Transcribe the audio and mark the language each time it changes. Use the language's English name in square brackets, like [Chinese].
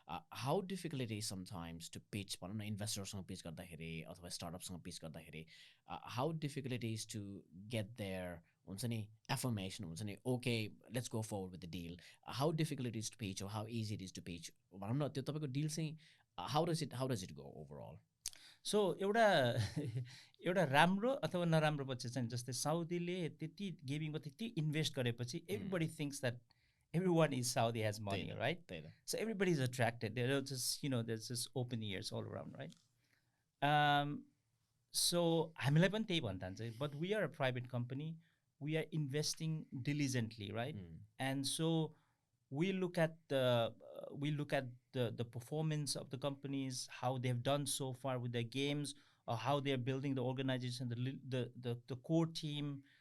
[English] How difficult it is sometimes to pitch, investors pitch [Nepali] garदाखेरि [English] अथवा startups pitch garदाखेरि, how difficult it is to get their affirmation, okay, let's go forward with the deal. How difficult it is to pitch, or how easy it is to pitch? Deal how does it go overall? [Nepali] So एउटा राम्रो अथवा नराम्रो पछि चाहिँ जस्तै साउदीले त्यति गेमिङमा त्यति invest गरेपछि [English] everybody thinks that everyone in Saudi has money, right? So everybody is attracted. There's just open ears all around, right? So [Nepali] हामीलाई पनि त्यही भन्नुहुन्छ, [English] but we are a private company. We are investing diligently, right? And so we look at the performance of the companies, how they've done so far with their games, or how they're building the organization, the core team.